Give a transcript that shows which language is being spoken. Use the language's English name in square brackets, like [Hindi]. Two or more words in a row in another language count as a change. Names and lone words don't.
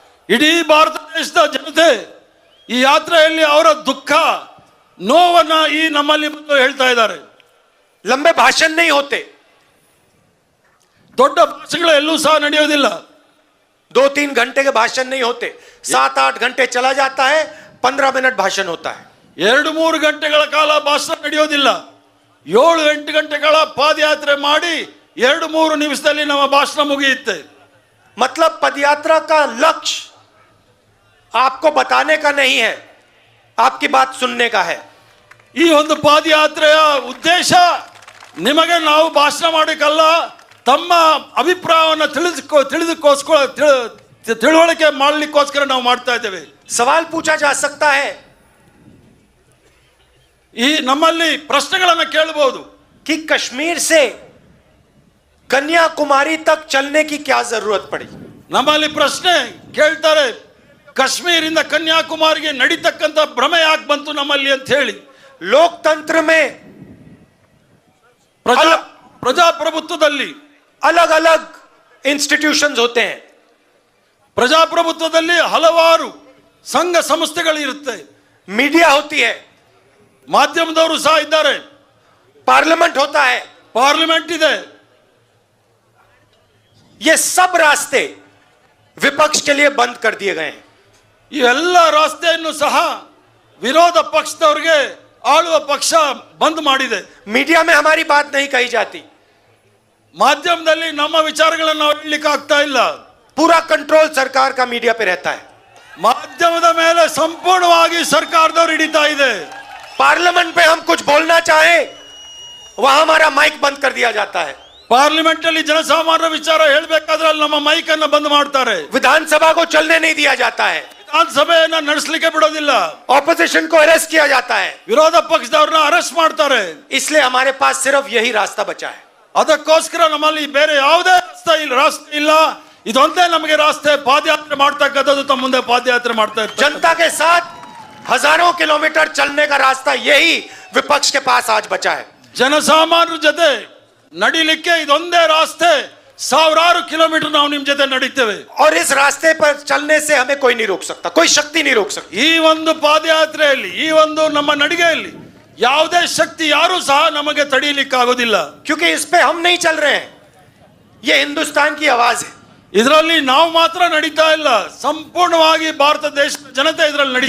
[Kannada] ಇಡೀ ಭಾರತ ದೇಶದ ಜನತೆ ಈ ಯಾತ್ರೆಯಲ್ಲಿ ಅವರ ದುಃಖ ನೋವನ್ನ ಈ ನಮ್ಮಲ್ಲಿ ಬಂದು ಹೇಳ್ತಾ ಇದ್ದಾರೆ. [Hindi] लंबे भाषण नहीं होते, [Kannada] ದೊಡ್ಡ ಭಾಷಣಗಳು ಎಲ್ಲೂ ಸಹ ನಡೆಯೋದಿಲ್ಲ. [Hindi] 2-3 घंटे के भाषण नहीं होते. 7-8 घंटे चला जाता है, 15 मिनट भाषण होता है. [Kannada] 2-3 ಗಂಟೆಗಳ ಕಾಲ ಭಾಷಣ ನಡೆಯೋದಿಲ್ಲ. 7-8 ಗಂಟೆಗಳ ಪಾದಯಾತ್ರೆ ಮಾಡಿ 2-3 ನಿಮಿಷದಲ್ಲಿ ನಮ್ಮ ಭಾಷಣ ಮುಗಿಯುತ್ತೆ. [Hindi] मतलब पदयात्रा का लक्ष्य आपको बताने का नहीं है, आपकी बात सुनने का है. [Kannada] ಈ ಒಂದು ಪಾದಯಾತ್ರೆಯ ಉದ್ದೇಶ ನಿಮಗೆ ನಾವು ಭಾಷಣ ಮಾಡಕ್ಕಲ್ಲ, ತಮ್ಮ ಅಭಿಪ್ರಾಯವನ್ನು ತಿಳುವಳಿಕೆ ಮಾಡಲಿಕ್ಕೋಸ್ಕರ ನಾವು ಮಾಡ್ತಾ ಇದ್ದೇವೆ. [Hindi] सवाल पूछा जा सकता है [Kannada] ಈ ನಮ್ಮಲ್ಲಿ ಪ್ರಶ್ನೆಗಳನ್ನು ಕೇಳಬಹುದು [Hindi] कि कश्मीर से कन्याकुमारी तक चलने की क्या जरूरत पड़ी. [Kannada] ನಮ್ಮಲ್ಲಿ ಪ್ರಶ್ನೆ ಕೇಳ್ತಾರೆ, ಕಾಶ್ಮೀರಿಂದ ಕನ್ಯಾಕುಮಾರಿಗೆ ನಡೀತಕ್ಕಂಥ ಭ್ರಮೆ ಯಾಕೆ ಬಂತು ನಮ್ಮಲ್ಲಿ ಅಂತ ಹೇಳಿ. [Hindi] लोकतंत्र में [Kannada] ಪ್ರಜಾಪ್ರಭುತ್ವದಲ್ಲಿ [Hindi] अलग अलग इंस्टीट्यूशंस होते हैं. [Kannada] ಪ್ರಜಾಪ್ರಭುತ್ವದಲ್ಲಿ ಹಲವಾರು ಸಂಘ ಸಂಸ್ಥೆಗಳು ಇರುತ್ತೆ, [Hindi] मीडिया होती है, [Kannada] ಮಾಧ್ಯಮದವರು ಸಹ ಇದ್ದಾರೆ, [Hindi] पार्लियामेंट होता है. [Kannada] ಪಾರ್ಲಿಮೆಂಟ್ ಇದೆ. [Hindi] ये सब रास्ते विपक्ष के लिए बंद कर दिए गए हैं. [Kannada] ಈ ಎಲ್ಲ ರಾಸ್ತೆಯನ್ನು ಸಹ ವಿರೋಧ ಪಕ್ಷದವರಿಗೆ ಆಳುವ ಪಕ್ಷ ಬಂದ್ ಮಾಡಿದೆ. [Hindi] मीडिया में हमारी बात नहीं कही जाती, [Kannada] ಮಾಧ್ಯಮದಲ್ಲಿ ನಮ್ಮ ವಿಚಾರಗಳನ್ನು ನಾವು ಹೇಳಲಿಕ್ಕೆ ಆಗ್ತಾ ಇಲ್ಲ. [Hindi] पूरा कंट्रोल सरकार का मीडिया पे रहता है. [Kannada] ಮಾಧ್ಯಮದ ಮೇಲೆ ಸಂಪೂರ್ಣವಾಗಿ ಸರ್ಕಾರದವರು ಹಿಡಿತಾ ಇದೆ. [Hindi] पार्लियामेंट में हम कुछ बोलना चाहे वहां हमारा माइक बंद कर दिया जाता है. [Kannada] ಪಾರ್ಲಿಮೆಂಟ್ ಅಲ್ಲಿ ಜನಸಾಮಾನ್ಯರ ವಿಚಾರ ಹೇಳಬೇಕಾದ್ರೆ ಅಲ್ಲಿ ನಮ್ಮ ಮೈಕ್ ಅನ್ನು ಬಂದ್ ಮಾಡ್ತಾರೆ. [Hindi] विधानसभा को चलने नहीं दिया जाता है, [Kannada] ವಿಧಾನಸಭೆಯನ್ನ ನಡೆಸಲಿಕ್ಕೆ ಬಿಡೋದಿಲ್ಲ. [Hindi] ऑपोजिशन को अरेस्ट किया जाता है. [Kannada] ವಿರೋಧ ಪಕ್ಷದವ್ರನ್ನ ಅರೆಸ್ಟ್ ಮಾಡ್ತಾರೆ. [Hindi] इसलिए हमारे पास सिर्फ यही रास्ता बचा है. [Kannada] ಅದಕ್ಕೋಸ್ಕರ ನಮ್ಮಲ್ಲಿ ಬೇರೆ ಯಾವುದೇ ರಾಸ್ತೆ ಇಲ್ಲ, ಇದೊಂದೇ ನಮಗೆ ರಾಸ್ತೆ. ಪಾದಯಾತ್ರೆ ಮಾಡ್ತಕ್ಕಂಥದ್ದು, ತಮ್ಮ ಮುಂದೆ ಪಾದಯಾತ್ರೆ ಮಾಡ್ತಾ ಇರ್ತಾರೆ. [Hindi] जनता के साथ हजारों किलोमीटर चलने का रास्ता यही विपक्ष के पास आज बचा है. [Kannada] ಜನಸಾಮಾನ್ಯರ ಜೊತೆ ನಡಿಲಿಕ್ಕೆ ಇದೊಂದೇ ರಾಸ್ತೆ. 1000 ಕಿಲೋಮೀಟರ್ ನಾವು ನಿಮ್ ಜೊತೆ ನಡೀತೇವೆ. [Hindi] और इस रास्ते पर चलने से हमें कोई नहीं रोक सकता, कोई शक्ति नहीं रोक सकती. [Kannada] ಈ ಒಂದು ಪಾದಯಾತ್ರೆಯಲ್ಲಿ, ಈ ಒಂದು ನಮ್ಮ ನಡಿಗೆಯಲ್ಲಿ ಯಾವುದೇ ಶಕ್ತಿ ಯಾರು ಸಹ ನಮಗೆ ತಡೆಯಲಿಕ್ಕೆ ಆಗೋದಿಲ್ಲ. [Hindi] क्योंकि इस पे हम नहीं चल रहे हैं, ये हिंदुस्तान की आवाज है. [Kannada] ಇದರಲ್ಲಿ ನಾವು ಮಾತ್ರ ನಡೀತಾ ಇಲ್ಲ, ಸಂಪೂರ್ಣವಾಗಿ ಭಾರತ ದೇಶದ ಜನತೆ ಇದರಲ್ಲಿ ನಡೀತಾ